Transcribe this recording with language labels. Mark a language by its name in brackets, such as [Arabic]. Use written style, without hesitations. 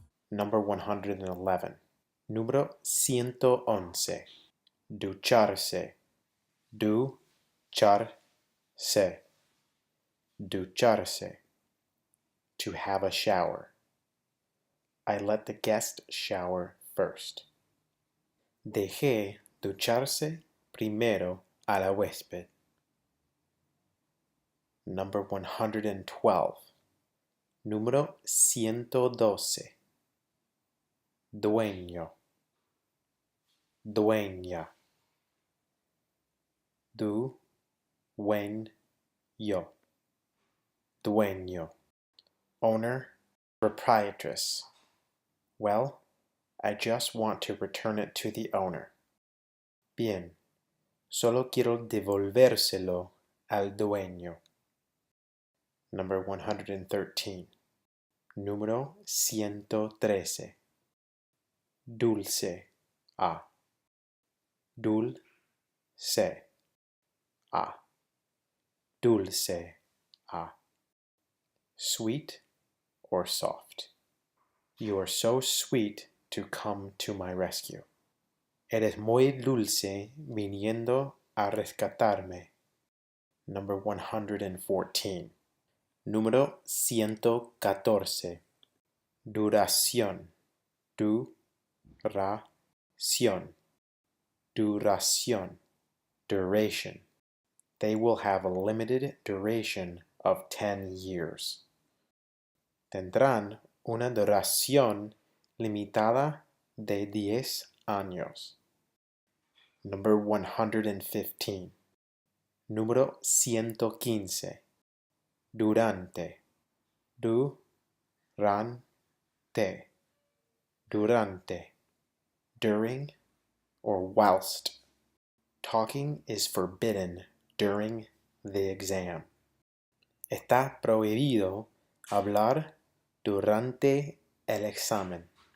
[English] Number 111. Número 111. [Spanish] Ducharse. Doo-char-say. [English] Ducharse. To have a shower. I let the guest shower first. [Spanish] Dejé ducharse primero a la huésped. Number 112. Número 112. Dueño. Dueña. Doo-wayn-yoh. Dueño. [English] Owner, proprietress. Well, I just want to return it to the owner. [Spanish] Bien, solo quiero devolvérselo al dueño. Number 113. Número 113. Dulce. A. Dulce. A. Dulce. A. [English] Sweet or soft. You are so sweet to come to my rescue. [Spanish] Eres muy dulce viniendo a rescatarme. [English] Number 114. Número 114. [Spanish] Duración. Duración. [English] Duración. Duration. They will have a limited duration of 10 years. [Spanish] Tendrán una duración limitada de 10 años. Number 115. Número 115. Durante. Duración-tay. Durante. [English] During or whilst. Talking is forbidden during the exam. [Spanish] Está prohibido hablar durante el examen.